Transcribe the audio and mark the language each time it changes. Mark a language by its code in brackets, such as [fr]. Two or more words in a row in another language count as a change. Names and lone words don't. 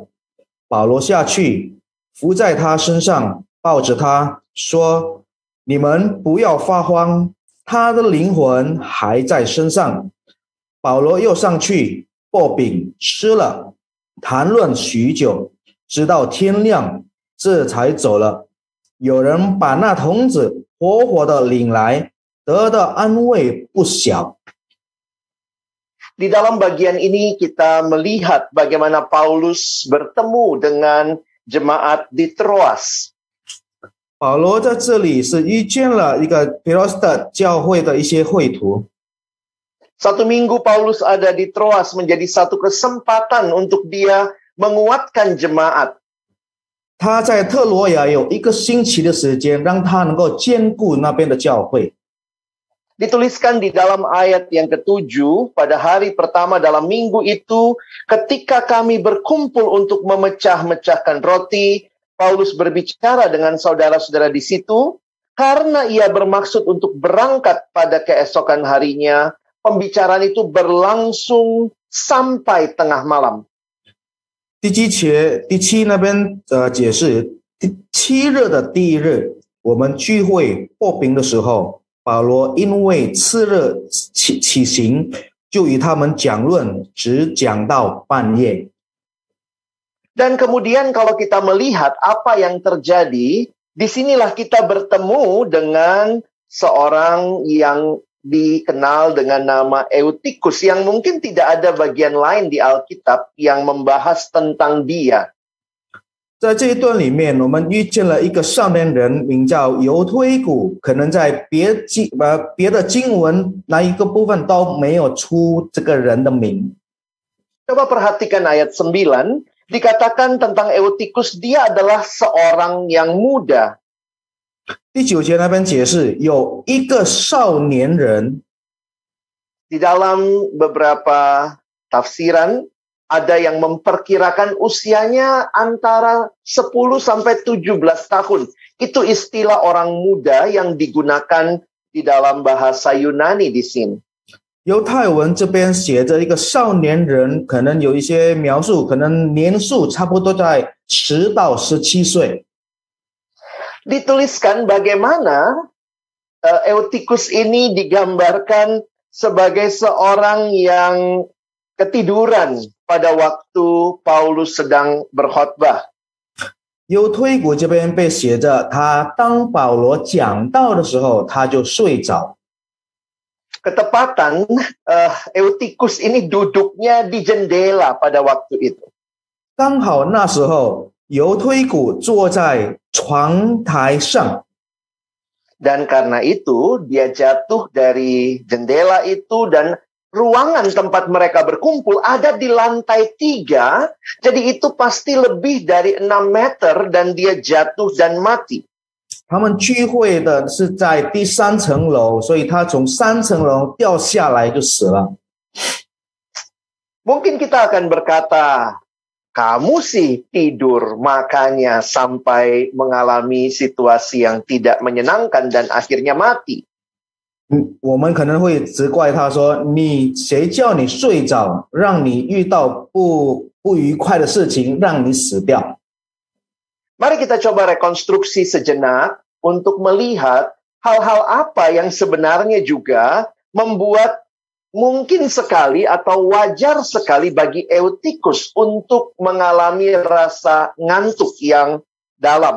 [zh] 保罗下去，伏在他身上，抱着他说：“你们不要发慌，他的灵魂还在身上。” 保罗又上去擘饼吃了，谈论许久，直到天亮，这才走了。有人把那童子活活的领来，得的安慰不小。 [id] Di dalam bagian ini kita melihat bagaimana Paulus bertemu dengan jemaat di Troas. [zh] 保罗在这里是遇见了一个皮罗斯的教会的一些会徒。 [id] Satu minggu Paulus ada di Troas menjadi satu kesempatan untuk dia menguatkan jemaat. [zh] 他在特罗亚有1个星期的时间，让他能够兼顾那边的教会。 [id] Dituliskan di dalam ayat yang ke-7, pada hari pertama dalam minggu itu, ketika kami berkumpul untuk memecah-mecahkan roti, Paulus berbicara dengan saudara-saudara di situ, karena ia bermaksud untuk berangkat pada keesokan harinya. Pembicaraan itu berlangsung sampai tengah malam. [zh] 第七那边解释，七日的第一日，我们聚会破饼的时候，保罗因为次日起行，就与他们讲论，只讲到半夜。 [id] Dan kemudian kalau kita melihat apa yang terjadi, disinilah kita bertemu dengan seorang yang dikenal dengan nama Eutikus, yang mungkin tidak ada bagian lain di Alkitab yang membahas tentang dia. [zh] 在这一段里面，我们遇见了一个少年人，名叫犹推古，可能在别的经文哪一个部分都没有出这个人的名。 [id] Coba perhatikan ayat 9, dikatakan tentang Eutikus, dia adalah seorang yang muda. [zh] 第9节那边解释，有一个少年人。 [id] Di dalam beberapa tafsiran, ada yang memperkirakan usianya antara 10 sampai 17 tahun. Itu istilah orang muda yang digunakan di dalam bahasa Yunani di sini. [zh] 犹太文这边写着一个少年人，可能有一些描述，可能年数差不多在10到17岁。 [id] Dituliskan bagaimana Eutikus ini digambarkan sebagai seorang yang ketiduran pada waktu Paulus sedang berkhotbah. [zh] 犹推古这边被写着，他当保罗讲道的时候，他就睡着。 [id] Ketepatan Eutikus ini duduknya di jendela pada waktu itu. [zh] 刚好那时候犹推古坐在窗台上。 [id] Dan karena itu dia jatuh dari jendela itu, dan ruangan tempat mereka berkumpul ada di lantai 3. Jadi itu pasti lebih dari 6 meter dan dia jatuh dan mati. [zh] 他们聚会的是在第3层楼，所以他从3层楼掉下来就死了。 [id] Mungkin kita akan berkata, kamu sih tidur makanya sampai mengalami situasi yang tidak menyenangkan dan akhirnya mati. [zh] 我们可能会责怪他说：“你谁叫你睡着，让你遇到不愉快的事情，让你死掉。” [id] Mari kita coba rekonstruksi sejenak untuk melihat hal-hal apa yang sebenarnya juga membuat mungkin sekali atau wajar sekali bagi Eutikus untuk mengalami rasa ngantuk yang dalam.